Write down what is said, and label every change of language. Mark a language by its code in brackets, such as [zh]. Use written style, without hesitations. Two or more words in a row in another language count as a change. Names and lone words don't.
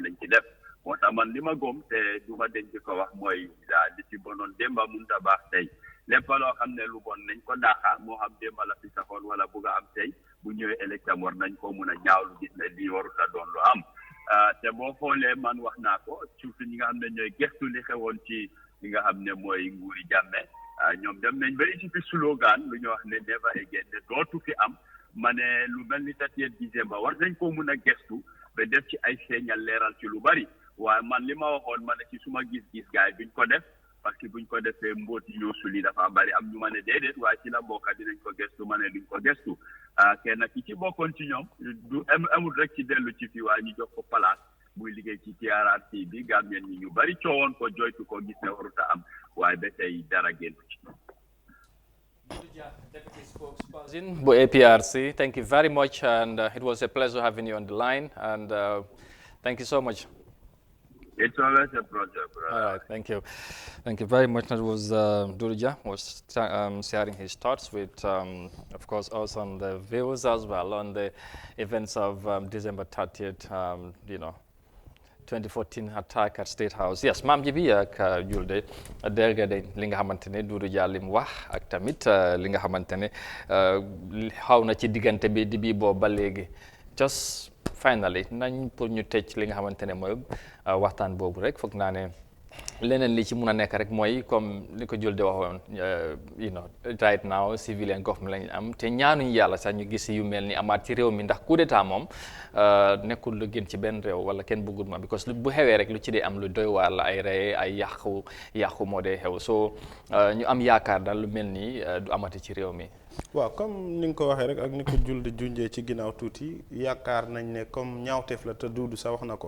[wo] lañ ci def moo tax man li ma góom te du ma denc ko wax mooy li ci bonoon démba mënut a baax tey lépp loo xam ne lu bon nañ ko daaxa moo xam démba la fi saxoon wala bugg a am tey bu ñëwee élection war nañ ko mun a ñaawlu gis ne lii warut a doon lu am te boo xoolee man wax naa ko surtout ñi nga xam ne ñooy gestu li xewoon ci li nga xam ne mooy nguuri Jammeh ñoom dem nañ ba ci fi slogan lu ñu wax ne [en] never again [wo] ne dootu fi am ma ne lu mel ni 31 décembre war nañ ko mun a gestu ba def ci ay feeñal leeral ci lu bari waaye man li ma waxoon ma ne ci suma gis-gis gaay duñ ko def [fr] parce que [wo] buñ ko defee mbóot yi ñoo suli dafa bari am ñu ma ne déedéet waaye ci la bokka dinañ ko gestu ma ne duñ ko gestu kenn ki ci bokkoon ci ñoom du amul rek ci dellu ci fii waaye ñu jox ko place buy liggéey ci TRRC bi Gambien ñi ñu bari coowoon ko joytu ko gis ne waruta am waaye ba tey dara génn ci. [en] Deputy Spokesperson for APRC, thank you very much, and it was a pleasure having you on the line, and thank you so much. It's always a pleasure, brother. All right, thank you. Thank you very much. That was Durja was sharing his thoughts with, of course, us on the viewers as well on the events of December 30th, 2014 attack at State House. Yes, [wo] maam ji bi ak Julde dégg nga li nga xamante ne Doudou Dia lim wax ak tamit li nga xamante ne xaw na ci diggante bi di bii boobu ba léegi. [en] Just finally [wo] nañ pour ñu tëj li nga xamante ne mooy waxtaan boobu rek foog naa ne leneen li ci mun a nekk rek mooy comme li ko Julde waxoon [en] right now civilian government [wo] lañu am te ñaanuñ yàlla sax ñu gis yu mel ni amaat ci réew mi ndax [fr] coup d'état [wo] moom nekkul lu gën ci benn réew wala kenn bëggul ma because bu xewee rek lu ci dee am lu doy waar la ay rey ay yàqu moo dee xew so ñu am yaakaar daal lu mel ni du amati ci réew mi. waaw comme ni nga ko waxee rek ak ni ko Julde junjee ci ginnaaw tuuti yaakaar nañ ne comme ñaawteef la te Duudu sa wax na ko.